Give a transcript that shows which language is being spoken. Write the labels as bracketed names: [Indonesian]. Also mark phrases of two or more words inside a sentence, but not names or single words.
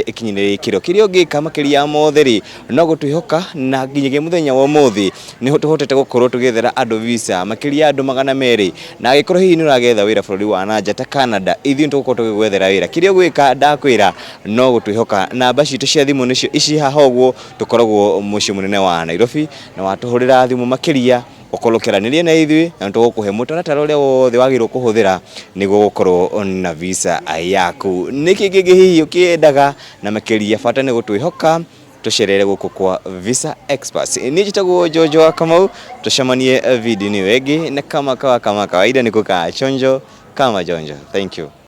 [Kikuyu] ikinyire ikiro kiria ungika makiria mothe ri no gutwihoka na nginyagia muthenya wa muthi ni tuhotete gukorwo tugethera andu visa makiria andu 200 na agikorwo hihi ni uragetha wira bururi wa nanja ta Canada ithi ntugukorwo tugwethera wira kiria gwika ndakwira no gutwihoka namba citu cia thimu nicio ici haha uguo tukoragwo muci munene wa Nairobi na watuhurira thimu makiria ukolokiranirie na ithui na tugukuhe mutaratara uria wothe wagirwo kuhuthira niguo gukorwo na visa yaku. Niki kingi hihi ukiendaga na makiria bata ni gutwihoka tucerere guku kwa Visa Experts. Ni jitagwo Jojo Kamau, tucemanie video ni wengi na [Swahili] kama kawaida [Kikuyu] niko ka chonjo kama jonjo. [English] Thank you.